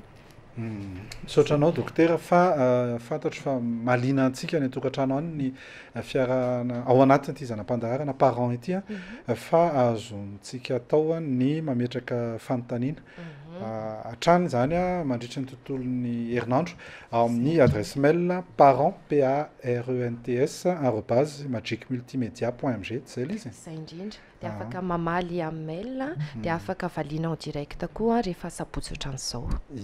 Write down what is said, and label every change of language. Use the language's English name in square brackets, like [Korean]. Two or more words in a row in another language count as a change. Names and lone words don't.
[Malagasy] misaotranao dokotera fa fantatro fa malina antsika ny atokantrano any ny fiarahana ao anatiny ity zanam-pandaharana parent ity a fa azontsika atao ny mametraka fanontaniana hatrany zany a mandritry ny tontolon'ny herinandro ao amin'ny [French] adresse mail [Malagasy] parent parents @magicmultimedia.mg zay l izy zay indrindra de afaka mamaly amin'ny mail de afaka valiana [French] en direct [Malagasy] koa rehefa sabotsy ohatran'izao